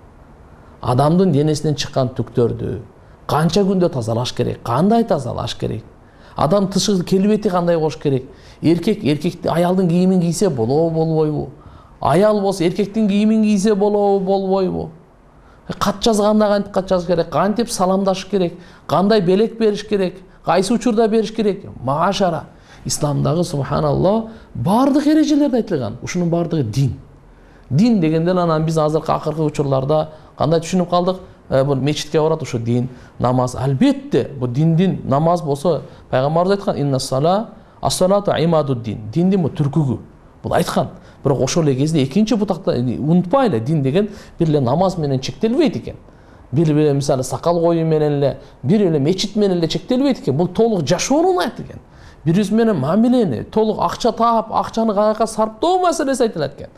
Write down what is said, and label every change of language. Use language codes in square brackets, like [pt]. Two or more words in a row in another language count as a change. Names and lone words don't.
[ky] Адамдын денесинен чыккан түктөрдү канча күндө тазалаш керек, кандай тазалаш керек, адам тышкы келбети кандай болуш керек, эркек аялдын кийимин кийсе болобу болбойбу, аял болсо эркектин кийимин кийсе болобу болбойбу, кат жазганда кантип кат жазыш керек, кантип саламдашыш керек, кандай белек бериш керек, кайсы учурда бериш керек, маашара. Исламдагы субханаллах бардык эрежелерде айтылган. Ушунун бардыгы дин. Дин дегенден анан биз азыркы акыркы учурларда кандай түшүнүп калдык? Бул мечитке барат, ушу дин, намаз. Албетте, бул диндин намаз болсо, пайгамбарыбыз айткан: [ar] إن الصلاة عماد الدين." [ky] Диндин бул түркүгү. Бул айткан. Бирок ошол эле кезде экинчи бутакта унутпайлы, дин деген бир эле намаз менен чектелбейт экен. Бир эле мисалы сакал коюу менен эле, бир эле мечит менен эле чектелбейт экен. Бул толук жашоону айтат экен. Бириз менен мамилени, толук акча таап, акчаны каяка сарптоо маселеси айтылат экен.